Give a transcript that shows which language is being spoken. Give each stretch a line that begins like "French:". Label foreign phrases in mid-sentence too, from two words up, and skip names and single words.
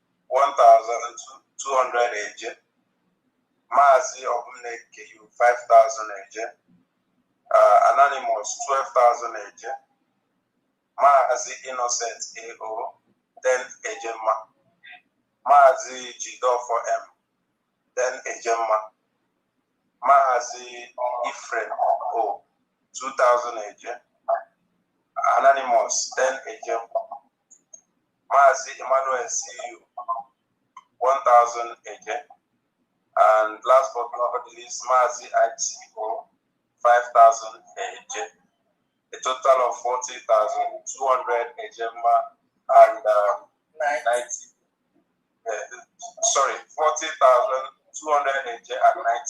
English: 1,200 AJ, Mazi Obune KU, 5,000 AJ, Anonymous, 12,000 AJ, Mazi Innocent AO, 10 AJ, Mazi Jidofo M, 10 AJ, Mazi Ifrem O, 2,000 AJ, Anonymous, 10 AJ, Mazi Emmanuel CU, 1,000 AJ, and last but not least, Mazi ITO, 5,000 AJ, a total of 40,200 AJ and 90. 40,200 AJ and 90.